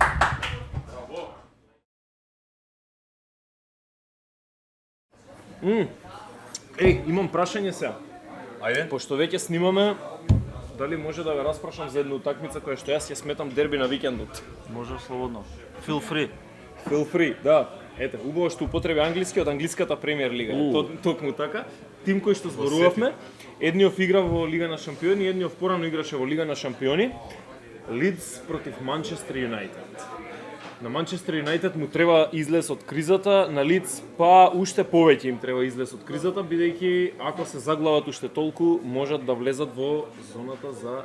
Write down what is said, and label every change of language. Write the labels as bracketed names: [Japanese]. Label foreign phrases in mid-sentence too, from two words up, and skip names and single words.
[Macedonian] Имам прашање сега. Ајде. Пошто веќе снимаме, дали може да ве распрашам за една утакмица која што јас ја сметам дерби на викендот? Може слободно. [English] Feel free. Feel free, [Macedonian] да. Ете, убаво што употреби англиски од англиската премиер лига. Токму така. Тим кој што зборувавме, едниот игра во Лига на шампиони, едниот порано играше во Лига на шампиони. Лидс против Манчестер Юнајтед. На Манчестер Юнайтед му треба излез од кризата, на Лиц па уште повеќе им треба излез од кризата, бидејќи ако се заглават уште толку, можат да влезат во зоната за